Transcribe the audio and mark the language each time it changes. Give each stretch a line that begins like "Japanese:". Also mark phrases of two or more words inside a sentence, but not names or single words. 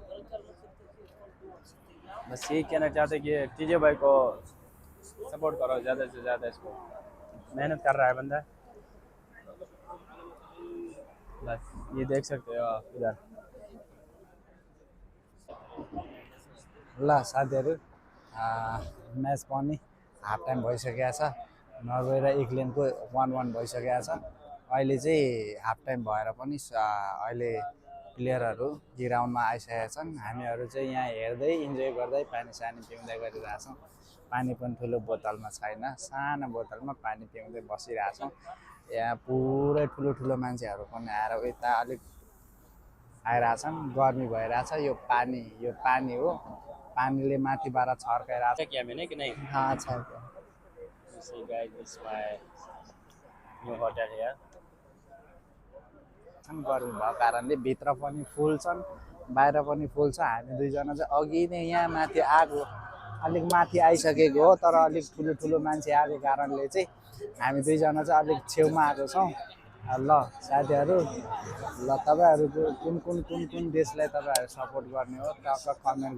Hindi: बस यही कहना चाहते कि टीजे भाई को सपोर्ट करो ज़्यादा से ज़्यादा इसको मेहनत कर रहा है बंदा बस ये देख सकते हो आप इधर
Nepali: ल साथीहरू म्याच पनि
English: half time
Nepali: भइसकेको छ नर्वे र इङ्ल्यान्डको 1-1 भइसकेको छ अहिले चाहिँ
English: half time
Nepali: भएर पनि अहिले प्लेयरहरू ग्राउन्डमा आइसकेका छन् हामीहरू चाहिँ यहाँ हेर्दै इन्जोय गर्दै पानी सानी पिउँदै गरिरहेछौँ पानी पनि ठुलो बोतलमा छैन सानो बोतलमा पानी पिउँदै बसिरहेछौँ यहाँ पुरै ठुलो मान्छेहरू पनि आएर यता अलिक आइरहेछन् गर्मी भइरहेछ यो पानी हो पानीले माथिबाट छर्काइरहेछ
Hindi: क्या मैंने कि नहीं हाँ अच्छा क्या
English: See guys, this is my new hotel here.
Nepali: गर्मी भएको कारणले भित्र पनि फुल छन् बाहिर पनि फुल छ हामी दुईजना चाहिँ अघि नै यहाँ माथि आएको अलिक माथि आइसकेको हो तर अलिक ठुलो मान्छे आएको कारणले चाहिँ हामी दुईजना चाहिँ अलिक छेउमा आएको छौँ ल साथीहरू ल तपाईँहरूको कुन देशलाई तपाईँहरू सपोर्ट गर्ने हो टक्क कमेन्ट